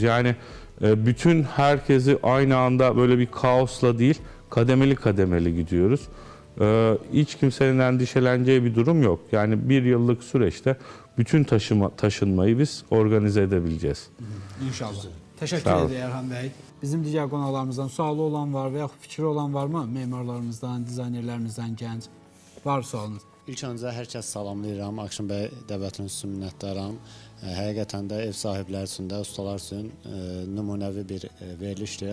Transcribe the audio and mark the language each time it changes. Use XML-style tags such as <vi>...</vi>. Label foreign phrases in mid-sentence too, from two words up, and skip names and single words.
<tr>Yani bütün herkesi aynı anda böyle bir kaosla değil, kademeli gidiyoruz. Hiç kimsenin endişeleneceği bir durum yok. Yani bir yıllık süreçte bütün taşınmayı biz organize edebileceğiz. İnşallah. Teşekkür ederim Erhan Bey.</tr> <az>Bizim digər qonaqlarımızdan sualı olan var və yaxud fikri olan varmı? Memarlarımızdan, dizaynerlərimizdən gənc var sualınız. İlk öncə hər kəs salamlayıram. Akşin bəy dəvətiniz üçün minnətdaram. Həqiqətən də ev sahibləri üçün də, ustalar üçün nümunəvi bir verilişdir.</az>